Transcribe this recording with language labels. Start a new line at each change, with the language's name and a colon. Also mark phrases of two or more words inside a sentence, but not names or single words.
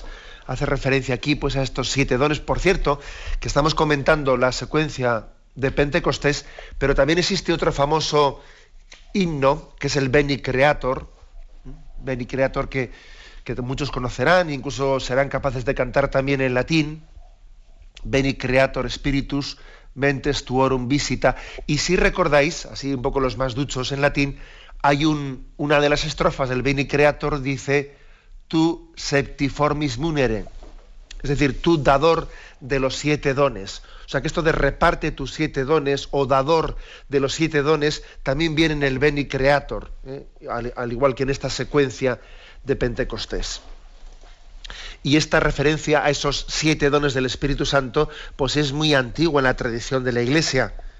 Spanish: Hace referencia aquí pues a estos 7 dones. Por cierto, que estamos comentando la secuencia de Pentecostés, pero también existe otro famoso himno, que es el Veni Creator. Veni Creator que muchos conocerán, incluso serán capaces de cantar también en latín.
Latin: Veni Creator Spiritus, mentes tuorum visita.
Spanish: Y si recordáis, así un poco los más duchos en latín, hay una de las estrofas del Veni Creator dice:
Latin: tu septiformis munere,
Spanish: es decir, tú dador de los 7 dones. O sea que esto de reparte tus 7 dones o dador de los 7 dones también viene en el Veni Creator, al igual que en esta secuencia de Pentecostés. Y esta referencia a esos 7 dones del Espíritu Santo pues es muy antigua en la tradición de la Iglesia.